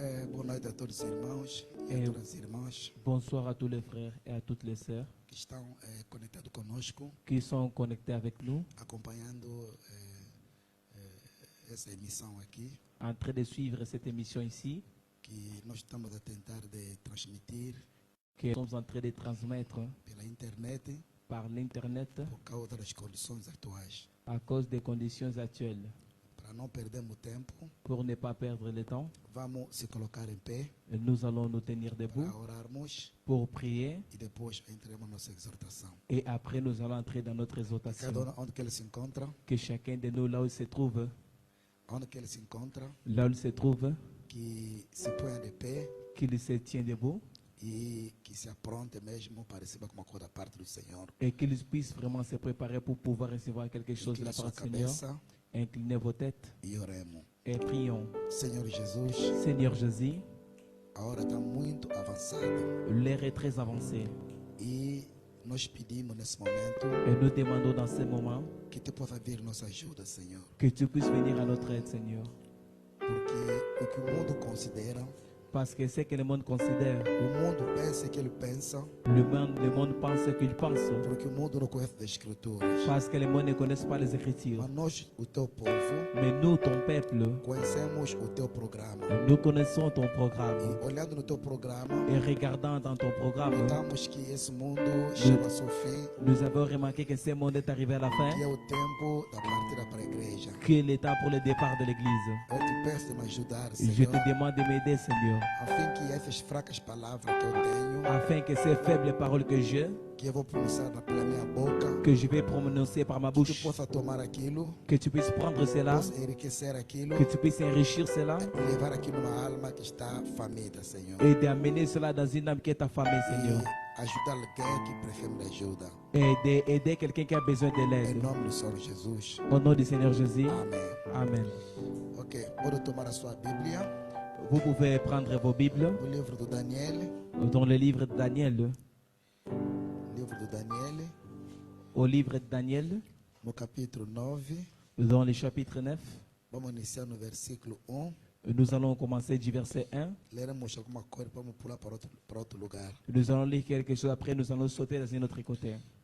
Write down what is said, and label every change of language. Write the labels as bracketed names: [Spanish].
[Portuguese] Boa noite a todos os irmãos e a todas as irmãs [French] Bonsoir à tous les frères et à toutes les sœurs [Portuguese] que estão conectados conosco, [French] qui sont connectés avec nous, [Portuguese] acompanhando essa emissão aqui, [French] en train de suivre cette émission ici, [Portuguese] que nós estamos a tentar de transmitir [French] que nous sommes en train de transmettre [Portuguese] pela internet [French] par l'Internet [Portuguese] por causa das condições atuais. [French] à cause des conditions actuelles. [Portuguese] Para não perdermos tempo, [French] Pour ne pas perdre le temps, [Portuguese] vamos se colocar em pé [French] nous allons nous tenir debout [Portuguese] para orarmos [French] pour prier [Portuguese] e depois entremos na nossa exortação. [French] et après nous allons entrer dans notre [Portuguese] Cada [French] exhortation. [Portuguese] onde que ele se encontra, [French] Que chacun de nous, là où il se trouve, [Portuguese] onde que ele se encontra, [French] là où il se trouve, [Portuguese] que se ponha de pé [French] qu'il se tient debout [Portuguese] e que se apronte mesmo para receber alguma coisa da parte do Senhor. [French] et qu'il puisse vraiment se préparer pour pouvoir recevoir quelque chose de la [Portuguese] Incline [French] part [Portuguese] sua [French] du Seigneur. [Portuguese] cabeça [French] Inclinez vos têtes [Portuguese] e oremos. [French] et prions. [Portuguese] Senhor Jesus, [French] Seigneur Jésus, [Portuguese] a hora está muito avançada [French] l'heure est très avancée [Portuguese] e nós pedimos nesse momento [French] et nous demandons dans ce moment [Portuguese] que tu possa vir nossa ajuda, Senhor. [French] que tu puisses venir à notre aide, Seigneur. [Portuguese] Porque o que o mundo considera, [French] Parce que c'est que le monde considère, [Portuguese] o mundo pensa que ele pensa, [French] le monde pense ce qu'il pense, [Portuguese] porque o mundo não conhece das Escrituras. [French] parce que le monde ne connaît pas les Écritures. [Portuguese] Mas nós, o teu povo, [French] Mais nous, ton peuple, [Portuguese] conhecemos o teu programa. [French] nous connaissons ton programme. [Portuguese] E olhando no teu programa, [French] Et regardant dans ton programme, [Portuguese] notamos que esse mundo chega ao seu fim, [French] nous avons remarqué que ce monde est arrivé à la fin, [Portuguese] que é o tempo da partida para a igreja. [French] que est temps pour le départ de l'Église. [Portuguese] Eu te peço de me ajudar, [French] Je [Portuguese] Senhor, [French] te demande de m'aider, Seigneur, [Portuguese] a fim que essas fracas palavras que eu tenho, [French] afin que ces faibles paroles que j'ai, [Portuguese] que eu vou pronunciar pela minha boca, [French] que je vais prononcer par ma [Portuguese] que tu [French] bouche, [Portuguese] possa tomar aquilo, [French] que tu puisses prendre cela, [Portuguese] possa enriquecer aquilo [French] que tu puisses enrichir cela [Portuguese] e levar aquilo numa alma que está faminta, Senhor. [French] et d'amener cela dans une âme qui est affamée, Seigneur. [Portuguese] E ajudar alguém que precisa de ajuda. [French] Et d'aider quelqu'un qui a besoin de [Portuguese] Em [French] l'aide. [Portuguese] nome do Senhor Jesus. [French] Au nom du Seigneur Jésus. [Portuguese] Amém. [French] Amen. [Portuguese] Ok, pode tomar a sua Bíblia, [French] Vous pouvez prendre vos Bibles [Portuguese] o livro do Daniel, [French] dans le livre de Daniel. [Portuguese] livro do Daniel, [French] Au livre de Daniel, [Portuguese] no capítulo 9. [French] dans le chapitre 9, [Portuguese] Vamos iniciar no versículo 1. [French] nous allons commencer du verset 1. [Portuguese] Leremos alguma coisa, vamos pular para outro lugar. [French] Nous allons lire quelque chose, après nous allons sauter dans un autre côté.